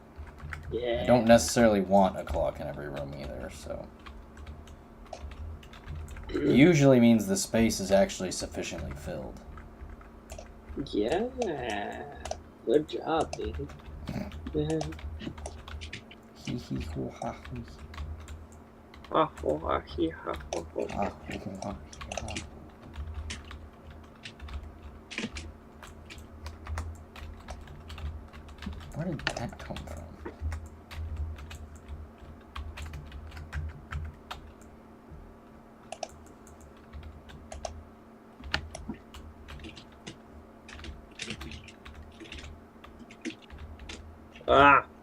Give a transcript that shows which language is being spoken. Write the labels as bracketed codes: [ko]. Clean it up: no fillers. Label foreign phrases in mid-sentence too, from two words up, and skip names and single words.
[en] Yeah. I don't necessarily want a clock in every room either, so... It usually means the space is actually sufficiently filled. Yeah. Good job, baby. Yeah. Hee hee hoo ha hoo. Ah, oh, ah, hee, ha, ho, ho. Ah, hoo, hoo, ha, hee, ha. Where did that come from? Ah.